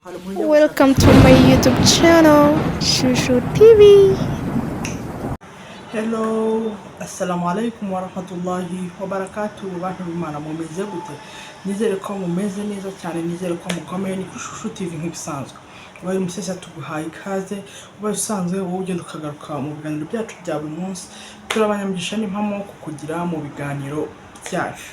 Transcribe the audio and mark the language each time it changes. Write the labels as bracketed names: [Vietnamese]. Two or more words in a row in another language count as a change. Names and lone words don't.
[English] Welcome to my YouTube channel, Shushu TV. Hello, [Arabic] السلام عليكم ورحمة الله وبركاته. [Kinyarwanda] Bantu b'Imana mumeze gute? Nizere ko mumeze neza cyane, nizere ko mukomeye. Ni kuri Shushu TV nk'ibisanzwe. Ubaye umushyashya tuguhaye ikaze, ubaye usanzwe wowe ugenda ukagaruka mu biganiro byacu bya buri munsi. Turabanyamugisha n'impamo kukugira mu biganiro byacu.